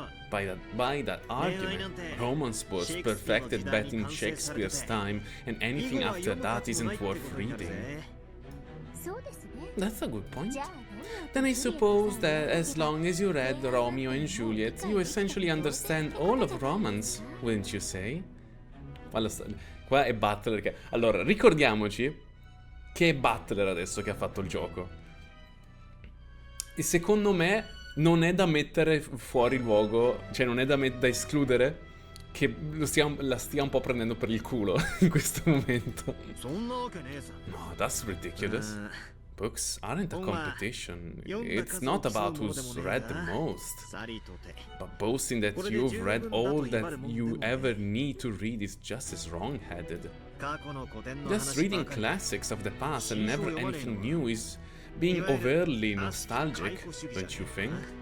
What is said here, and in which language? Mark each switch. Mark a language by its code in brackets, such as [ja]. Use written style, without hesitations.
[en] By that argument, romance was perfected back in Shakespeare's time, and anything after that isn't worth reading. That's a good point. Then I suppose that as long as you read Romeo and Juliet, you essentially understand all of romance, wouldn't you say? [it] Qua è Butler che... Allora, ricordiamoci che è Butler adesso che ha fatto il gioco. E secondo me non è da mettere fuori luogo, cioè non è da escludere che la stia un po' prendendo per il culo in questo momento. [en] No, that's ridiculous. Books aren't a competition. It's not about who's read the most. But boasting that you've read all that you ever need to read is just as wrong-headed. Just reading classics of the past and never anything new is being overly nostalgic, don't you think?